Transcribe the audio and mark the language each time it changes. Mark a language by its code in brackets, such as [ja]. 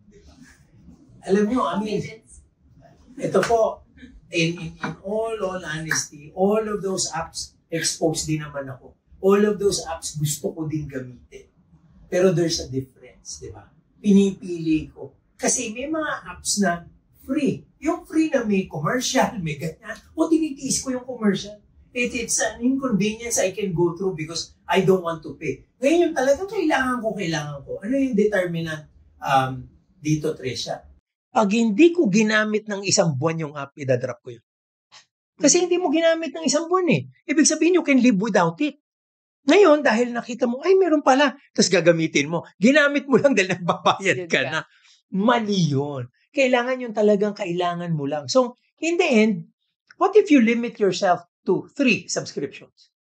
[tl] Diba? Alam niyo, ito po, [en] in all honesty, all of those apps, [tl] exposed din naman ako. [en] All of those apps [tl] gusto ko din gamitin. [en] Pero there's a difference, di ba? [tl] Pinipili ko. Kasi may mga apps na free. Yung free na may commercial, may ganyan. Tinitiis ko yung commercial. [en] It's an inconvenience I can go through because I don't want to pay. [tl] Ngayon yung talagang kailangan ko. Ano yung determinant dito, Trisha? Pag hindi ko ginamit ng 1 buwan yung app, idadrop ko yun. Kasi hindi mo ginamit ng 1 buwan eh. Ibig sabihin, [en] you can live without it. [tl] Ngayon, dahil nakita mo, meron pala, tapos gagamitin mo. Ginamit mo lang dahil nagbabayad ka na. Mali yun. Kailangan yung talagang kailangan mo lang. [en] So, in the end, what if you limit yourself to 3 subscriptions?